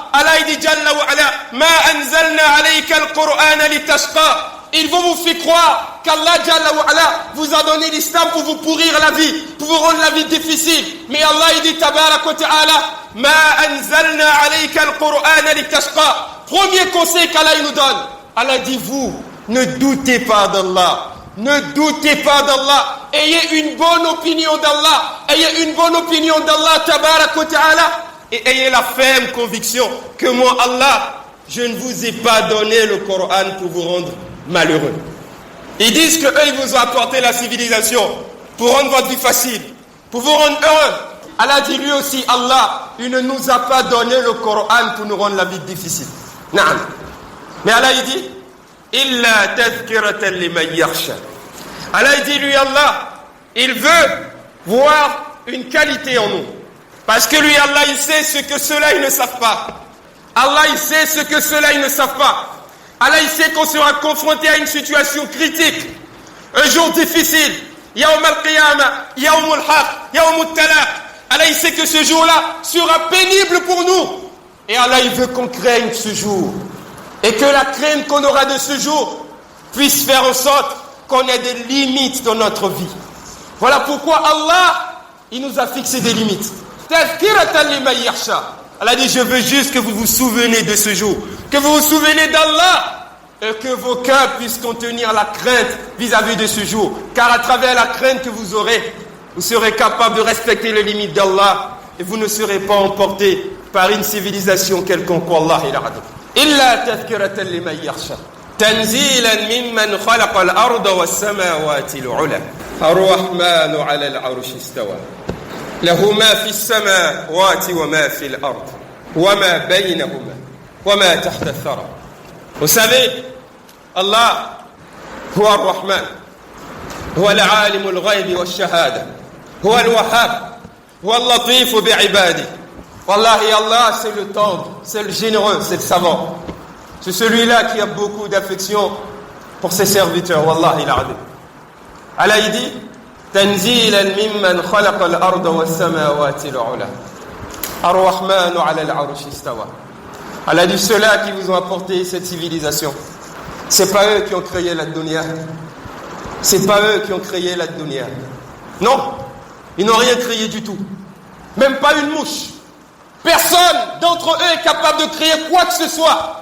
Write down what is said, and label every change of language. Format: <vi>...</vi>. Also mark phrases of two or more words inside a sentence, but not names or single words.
<ar>Allah dit جل وعلا، ما أنزلنا عليك القرآن لتشقى.</ar> <fr>Ils vont vous faire croire qu'Allah</fr> <ar>جل وعلا</ar> <fr>vous a donné l'islam pour vous pourrir la vie, pour vous rendre la vie difficile. Mais Allah il dit</fr> <ar>تبارك وتعالى، ما أنزلنا عليك القرآن لتشقى.</ar> <fr>Premier conseil qu'Allah nous donne, Allah dit, vous ne doutez pas d'Allah, Ne doutez pas d'Allah. Ayez une bonne opinion d'Allah. Ayez une bonne opinion d'Allah,</fr> <ar>تبارك وتعالى.</ar> <fr>Et ayez la ferme conviction que moi, Allah, je ne vous ai pas donné le Coran pour vous rendre malheureux. Ils disent qu'eux, ils vous ont apporté la civilisation pour rendre votre vie facile, pour vous rendre heureux. Allah dit lui aussi, Allah, il ne nous a pas donné le Coran pour nous rendre la vie difficile. Naam. Mais Allah, il dit,</fr> <ar>إلا تذكرة لمن يخشى.</ar> <fr>Allah, il dit lui, Allah, il veut voir une qualité en nous. Parce que lui, Allah, il sait ce que ceux-là, ils ne savent pas. Allah, il sait ce que ceux-là, ils ne savent pas. Allah, il sait qu'on sera confronté à une situation critique, un jour difficile.</fr> <ar>يوم القيامة، يوم الحق، يوم التلاق.</ar> <fr>Allah, il sait que ce jour-là sera pénible pour nous. Et Allah, il veut qu'on craigne ce jour. Et que la crainte qu'on aura de ce jour puisse faire en sorte qu'on ait des limites dans notre vie. Voilà pourquoi Allah, il nous a fixé des limites.</fr> <ar>تذكرة لمن يخشى.</ar> <fr>Allah dit, je veux juste que vous vous souvenez de ce jour, que vous vous souvenez d'Allah, et que vos cœurs puissent contenir la crainte vis-à-vis de ce jour. Car à travers la crainte que vous aurez, vous serez capable de respecter les limites d'Allah, et vous ne serez pas emporté par une civilisation quelconque.</fr> <ar>والله العظيم. إلا تذكرة لمن يخشى. تنزيلا ممن خلق الأرض والسماوات العلى. الرحمن على العرش استوى. له ما في السماوات وما في الأرض وما بينهما وما تحت الثرى.</ar> <fr>Vous savez,</fr> <ar>Allah هو الرحمن هو العالم الغيب والشهادة هو الوهاب هو اللطيف بعباده.</ar> <fr>Wallahi, Allah, c'est le tendre, c'est le généreux, c'est le savant. C'est celui-là qui a beaucoup d'affection pour ses serviteurs.</fr> <ar>والله العظيم. Allah,</ar> <fr>il dit</fr> <ar>تنزيلا ممن خلق الأرض والسماوات العلى الرحمن على العرش استوى.</ar> <fr>Allah dit, ceux-là qui vous ont apporté cette civilisation, c'est pas eux qui ont créé la dunya, c'est pas eux qui ont créé la dunya. Non, ils n'ont rien créé du tout, même pas une mouche. Personne d'entre eux est capable de créer quoi que ce soit.</fr>